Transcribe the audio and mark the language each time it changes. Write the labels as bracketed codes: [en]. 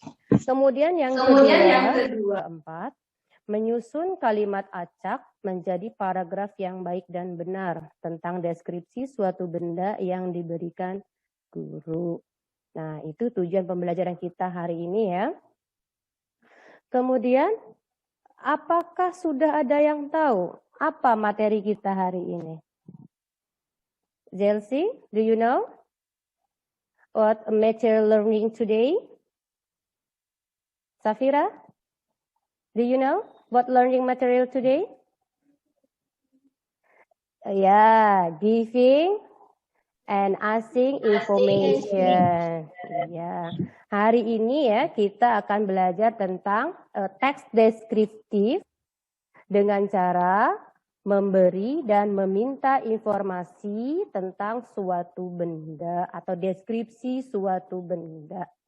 [id] Kemudian yang kedua, keempat, menyusun kalimat acak menjadi paragraf yang baik dan benar tentang deskripsi suatu benda yang diberikan guru. Nah, itu tujuan pembelajaran kita hari ini ya. Kemudian, apakah sudah ada yang tahu apa materi kita hari ini? [en] Zelsi, do you know what material learning today? Safira, do you know what learning material today? Yeah, giving and asking information. [id] Ya, hari ini ya kita akan belajar tentang teks deskriptif dengan cara memberi dan meminta informasi tentang suatu benda atau deskripsi suatu benda.